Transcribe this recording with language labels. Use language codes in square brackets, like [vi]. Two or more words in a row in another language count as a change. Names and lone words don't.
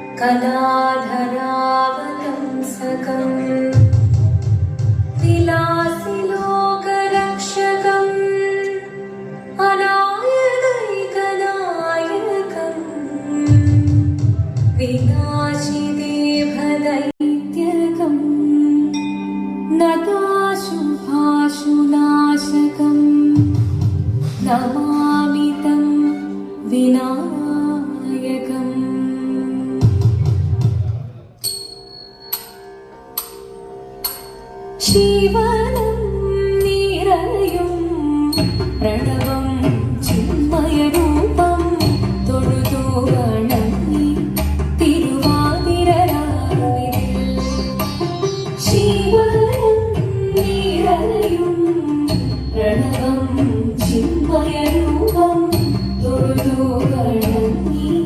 [sa] गदाधरावतंसकम् विलासिलोकरक्षकम् अनायकैकनायकम् विनाशिदेभदैत्यकम् नताशुभाशुनाशकम् नमामि तं विनायकम्। [ml] ശിവനം നിരയും പ്രണവം ചിന്മയരൂപം തൊഴുതു വണങ്ങി തിരുവാതിരരാവിൽ ശിവനം നിരയും പ്രണവം ചിന്മയരൂപം തൊഴുതു വണങ്ങി